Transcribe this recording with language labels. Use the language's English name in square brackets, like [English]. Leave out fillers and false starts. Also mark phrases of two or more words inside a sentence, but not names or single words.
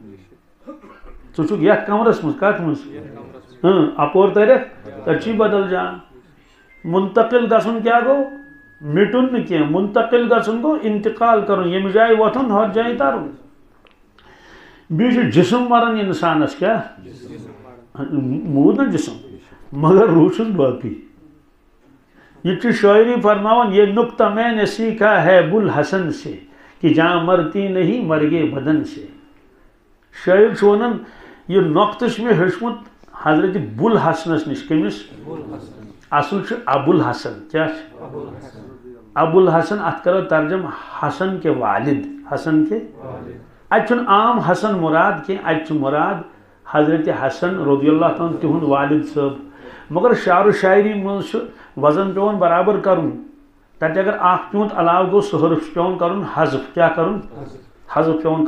[Kashmiri] ژٕ چھُکھ یتھ کمرس منٛز کتھ منٛز اپور ترکھ تتہِ چھی بدل جان منتقل گژھُن کیٛاہ گوٚو مٹُن نہٕ کینٛہہ منتقل گژھُن گوٚو انتقال کرُن ییٚمہِ جایہِ وۄتھُن ہۄتھ جایہِ ترُن بیٚیہِ چھُ جسم مران انسانس کیٛاہ موٗد نا جسم مگر روح چھُس باقٕے یہ چھُ شاعری فرماوان [Urdu] یہ نکتہ میں نے سیکھا ہے بُل حسن سے کہ جہاں مرتی نہیں مرگے بدن سے [Kashmiri] شاعر چھُ ونان یہ نۄقطہٕ چھُ مےٚ ہیوٚچھمُت حضرت بُل حسنس نِش کٔمِس اصل چھُ ابو الحسن کیٛاہ چھُ ابو الحسن اتھ کرو ترجم [Urdu] حسن کے والد حسن کے [Kashmiri] اتہِ چھُنہٕ عام حسن مراد کینٛہہ اتہِ چھُ مراد حضرت حسن [Arabic] رضی اللہ تعالیٰ [Kashmiri] تِہُنٛد والد صٲب مگر شعر و شاعری منٛز چھُ وزن پیوان برابر کرُن تتہِ اگر اکھ پیوٗنٛت علاوٕ گوٚو سُہ حرف چھُ پیوان کرُن حذف کیٛاہ کرُن حذف پیوان